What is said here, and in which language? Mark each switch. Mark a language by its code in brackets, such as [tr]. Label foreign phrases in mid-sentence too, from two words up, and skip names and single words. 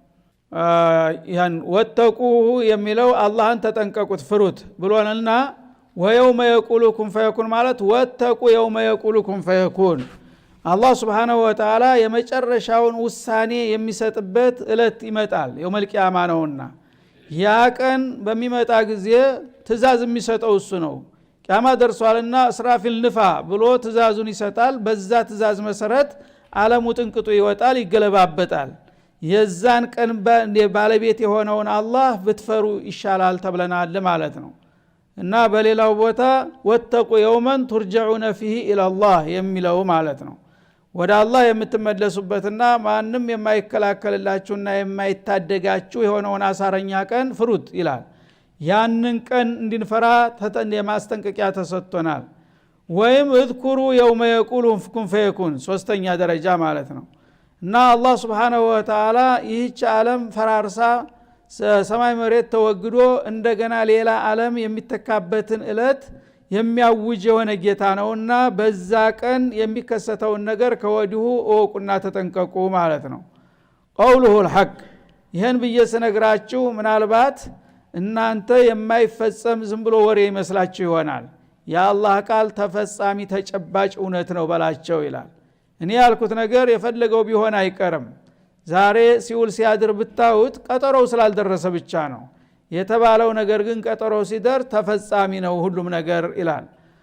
[am] ያን ወተቁ የሚለው አላህን ተጠንቀቁት ፍሩት ብሎናልና [ar] ويوم يقول كن فيكون [am] ማለት [ar] واتقوا يوم يقول كن فيكون [am] አላህ [ar] سبحانه وتعالى [am] የመጨረሻውን ውሳኔ የሚሰጥበት እለት ይመጣል [ar] يوم القيامة [am] ነውና ያ ቀን በሚመጣ ጊዜ ትእዛዝ የሚሰጠው እሱ ነው ቂያማ ደርሷልና እስራፊል ንፋ ብሎ ትእዛዙን ይሰጣል በዛ ትእዛዝ መሰረት ዓለሙ ጥንቅጡ ይወጣል ይገለባበጣል የዛን ቀን ባለቤት የሆነውን አላህ ብትፈሩ ይሻላል ተብለናል ማለት ነው እና በሌላው ቦታ [ar] واتقوا يوما ترجعون فيه الى الله [am] የሚለው ማለት ነው ወደ አላህ የምትመለሱበትና ማንንም የማይከላከልላችሁና የማይታደጋችሁ የሆነውን አሳረኛ ቀን ፍሩት ይላል ያንን ቀን እንድንፈራ የማስጠንቀቂያ ተሰጥቶናል ወይም [ar] اذكروا يوم يقول كن فيكون [am] ሶስተኛ ደረጃ ማለት ነው እና አላህ [ar] سبحانه وتعالى [am] ይህች ዓለም ፈራርሳ ሰማይ መሬት ተወግዶ እንደገና ሌላ ዓለም የሚተካበትን እለት የሚያውጅ የሆነ ጌታ ነውና በዛ ቀን የሚከሰተውን ነገር ከወዲሁ እወቁና ተጠንቀቁ ማለት ነው [ar] قوله الحق [am] ይሄን በየሰነግራችሁ ምናልባት እናንተ የማይፈጸም ዝም ብሎ ወሬ ይመስላችሁ ይሆናል የአላህ ቃል ተፈጻሚ ተጨባጭ እውነት ነው በላቸው ይላል እኔ ያልኩት ነገር የፈለገው ቢሆን አይቀርም ዛሬ ሲውል ሲያድር ብታውት ቀጠሮው ስላልደረሰ ብቻ ነው የተባለው ነገር ግን ቀጠሮው ሲደር ተፈጻሚ ነው ሁሉም ነገር ይላል